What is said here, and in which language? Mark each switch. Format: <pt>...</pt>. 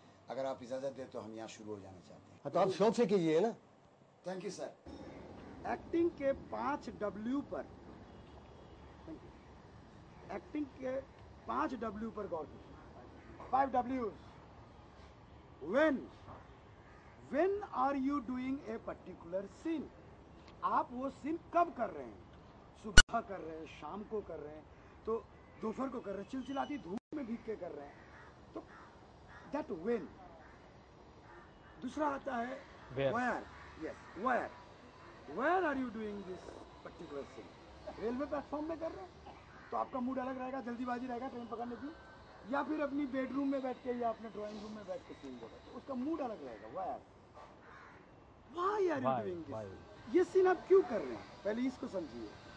<hi>अगर आप इजाज़त दें तो हम यहाँ शुरू हो जाना चाहते हैं। तो आप शौक से कीजिए ना। Thank you sir. एक्टिंग के 5 W पर, एक्टिंग के 5 W पर गौर कीजिए। 5 W's।</hi> <en>When are you doing a particular scene?</en> <hi>आप वो सीन कब कर रहे हैं? सुबह कर रहे हैं, शाम को कर रहे हैं, तो दोपहर को कर रहे हैं, चिलचिलाती धूप में भीग के कर रहे हैं, तो</hi> <en>that when।</en> <hi>दूसरा आता है</hi> <en>where। yes, where are you doing this particular scene?</en> <hi>Railway platform में कर रहे हैं तो आपका मूड अलग रहेगा, जल्दीबाजी रहेगा ट्रेन पकड़ने की, या फिर अपनी बेडरूम में बैठ के या अपने ड्राइंग रूम में बैठ के सीन होगा तो उसका मूड अलग रहेगा।</hi> <en>why are you doing this?</en> <hi>ये सीन आप क्यों कर रहे हैं, पहले इसको समझिए।</hi>